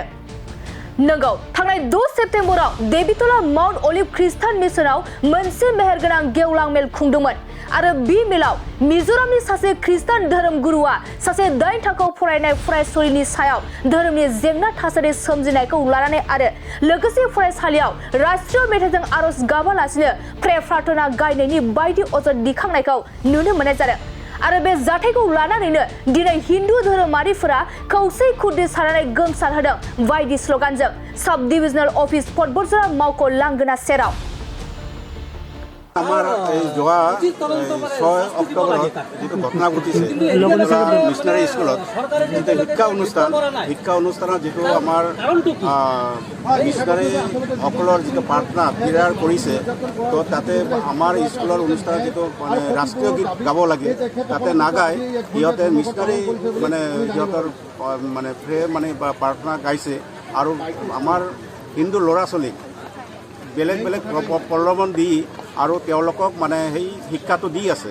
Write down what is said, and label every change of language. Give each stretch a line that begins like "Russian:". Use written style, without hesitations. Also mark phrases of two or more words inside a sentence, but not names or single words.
Bodo: नंगौ थांनाय 2 सेप्तेम्बराव देबितला माउन्ट अलिभ खृष्टान मिशनाव मोनसे मेहेरगोनां गेवलां मेल खुंदोंमोन आरो बे मेलाव मिजोरामनि सासे खृष्टान धोरोम गुरुआ सासे 8 थाखोआव फरायनाय फरायसुलिनि सायाव धोरोमनि जेंना थासारि सोमजिनायखौ लानानै आरो लोगोसे फरायसालियाव राष्ट्रीय मेथाइजों आरज गाबालासिनो प्रार्थना गायनायनि बायदि अजद दिखांनायखौ नुनो मोननाय जादों। आरो बे जाथायखौ लानानैनो दिनै हिंदू धोरोमारिफोरा खौसे खुद्रिसारनानै गोमसारहोदों बायदि स्लोगानजों
English: sub divisional office
Bodo: पर्बतझरा मावख' लांगोना सेराव।
Assamese: আমার এই যোৱা 6 অক্টোবৰত যেটো ঘটনা ঘটিছে মিছনাৰী স্কুলত যেটো শিক্ষা অনুষ্ঠানত যেটো আমাৰ মিছনাৰী সকলৰ যেটো প্ৰাৰ্থনা বিৰাৰ কৰিছে তো তাতে আমাৰ স্কুলৰ অনুষ্ঠানত যেটো মানে ৰাষ্ট্ৰীয় গীত গাব লাগে তাতে নাগাই সিহঁতে মিছনাৰী মানে সিহঁতৰ মানে প্ৰে মানে প্ৰাৰ্থনা গাইছে আৰু আমাৰ হিন্দু ল'ৰা ছোৱালীক বেলেগ বেলেগ প্ৰলোভন দি আৰু তেওঁলোকক মানে সেই শিক্ষাটো দি আছে।